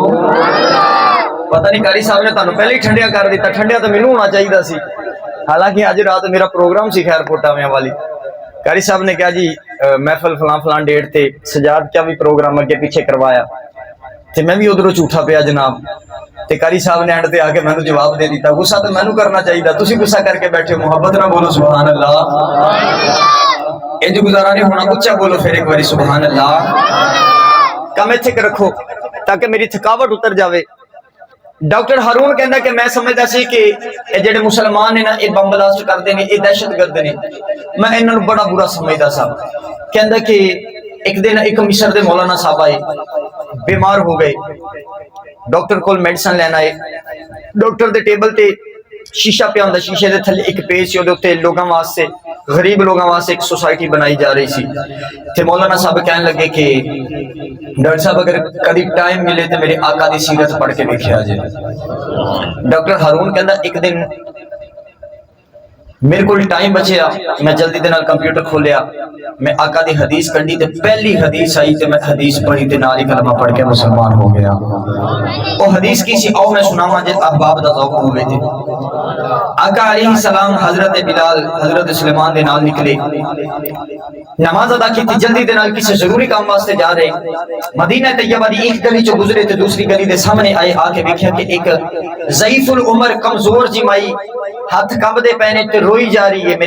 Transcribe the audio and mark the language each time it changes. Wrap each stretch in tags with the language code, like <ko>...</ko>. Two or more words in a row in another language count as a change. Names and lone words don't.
<pa>پتہ نہیں قاری صاحب نے تہانوں پہلے ہی ٹھنڈیاں کر دتا ٹھنڈیاں تو مینوں ہونا چاہیدا سی حالانکہ اج رات میرا پروگرام سی خیر پوٹاویاں والی قاری صاحب نے کہا جی محفل فلاں فلاں ڈیٹ تے سجاد کیا بھی پروگرام اگے پیچھے کروایا تے میں بھی ادھروں جھوٹا پیا جناب تے قاری صاحب نے اینڈ تے آ کے مینوں جواب دے دتا غصہ تو مینوں کرنا چاہیدا تسیں غصہ करके बैठे मुहब्बत ना बोलो</pa> <ar>سبحان اللہ</ar> <pa>انج گزارا نہیں ہونا اچا بولو پھر ایک باری</pa> <ar>سبحان اللہ</ar> <pa>کم اتھے رکھو تاکہ میری تھکاوٹ اتر جاوے ڈاکٹر ہارون کہتا کہ میں سمجھدا سی کہ جیہڑے مسلمان نے نا یہ بم بلاسٹ کرتے ہیں یہ دہشتگرد نے میں انہاں نوں بڑا برا سمجھدا سا کہتا کہ ایک دن ایک مصر دے مولانا صاحب آئے بیمار ہو گئے ڈاکٹر کول میڈیسن لینا آئے ڈاکٹر دے ٹیبل تے شیشہ پیا ہندا شیشے دے تھلے ایک پیج سی اودے اتے لوکاں واسطے غریب لوگوں واسطے ایک سوسائٹی بنائی جا رہی سی تے مولانا صاحب کہنے لگے کہ ڈاکٹر صاحب اگر کبھی ٹائم ملے تو میرے آقا دی سیرت پڑھ کے دیکھا جائے. ڈاکٹر ہارون کہندا ایک دن میرے کو ٹائم بچیا, میں جلدی دے نال کمپیوٹر کھولیا, میں آقا دی حدیث کڈی تے پہلی حدیث آئی تے میں حدیث پڑھی تے نال ہی کلمہ پڑھ کے مسلمان ہو گیا. وہ حدیث کی سی آؤ میں سناواں جے احباب دا ذوق ہوے تے. آقا علیہ السلام حضرت بلال حضرت سلیمان دے نال نکلے, نماز ادا کی جلدی دے نال کسی ضروری کام واسطے جا رہے. مدینہ طیبہ دی ایک گلی چوں گزرے تے دوسری گلی دے سامنے آئے, آ کے دیکھا کہ ایک ضعیف العمر کمزور جی مائی ہاتھ کمبدے پے نے تے روئی جا رہی ہے.</pa>